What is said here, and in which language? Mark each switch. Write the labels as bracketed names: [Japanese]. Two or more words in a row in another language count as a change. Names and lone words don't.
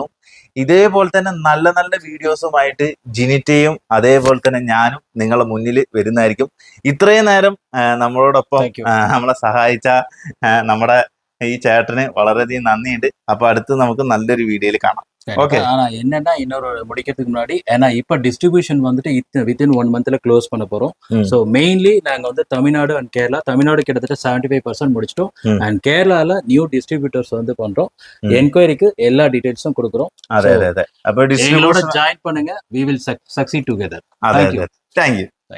[Malayalam] ഇതേപോലെ തന്നെ നല്ല നല്ല വീഡിയോസുമായിട്ട് ജിനിറ്റയും അതേപോലെ തന്നെ ഞാനും നിങ്ങളുടെ മുന്നിൽ വരുന്നതായിരിക്കും. ഇത്രയും നേരം നമ്മളോടൊപ്പം നമ്മളെ സഹായിച്ച നമ്മുടെ ഈ ചേട്ടന് വളരെയധികം നന്ദിയുണ്ട്. അപ്പൊ അടുത്ത് നമുക്ക് നല്ലൊരു വീഡിയോയിൽ കാണാം. [Tamil] ஓகே. ஆனா என்னன்னா, இன்னொரு முடிக்கிறதுக்கு முன்னாடி, ஏன்னா இப்ப டிஸ்ட்ரிபியூஷன் வந்துட்டு வித்தின் 1 monthல க்ளோஸ் பண்ண போறோம். [English] so mainly [Tamil] நாங்க வந்து தமிழ்நாடு அண்ட் கேரளா, தமிழ்நாடு கிட்டத்தட்ட 75% முடிச்சிட்டோம். அண்ட் கேரளால [English] new distributors [Tamil] வந்து பண்றோம். என்கொயரிக்கு எல்லா டீடைல்ஸும் கொடுக்குறோம். [Malayalam] അതെ അതെ. അപ്പൊ [Tamil] எங்களோட ஜாயின் பண்ணுங்க. [English] we will succeed together. Thank you.